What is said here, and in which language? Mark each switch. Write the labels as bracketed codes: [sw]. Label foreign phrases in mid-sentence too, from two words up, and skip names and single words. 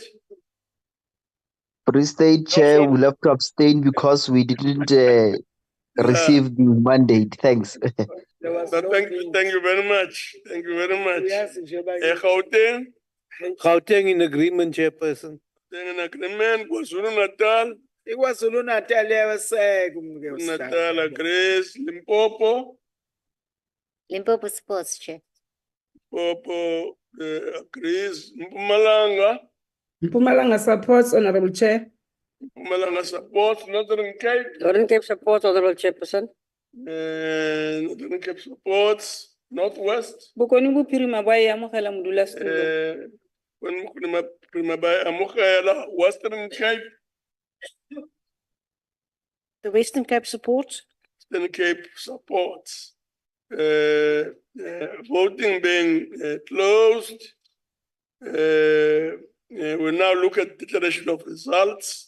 [en] Free State Chair will have to abstain because we didn't receive the mandate. Thanks. Thank you very much. Thank you very much. Gauteng? Gauteng in agreement, Chairperson. In agreement. KwaZulu-Natal? Natal agrees. Limpopo? Limpopo supports, Chair. Limpopo agrees. Mpumalanga? Mpumalanga supports, Honorable Chair. Mpumalanga supports. Northern Cape? Northern Cape supports, Honorable Chairperson. Northern Cape supports. Northwest? [tn] Bokoni Buphirima ba e amogela modula [en] Western Cape? The Western Cape supports. Western Cape supports. Voting being closed. We now look at declaration of results.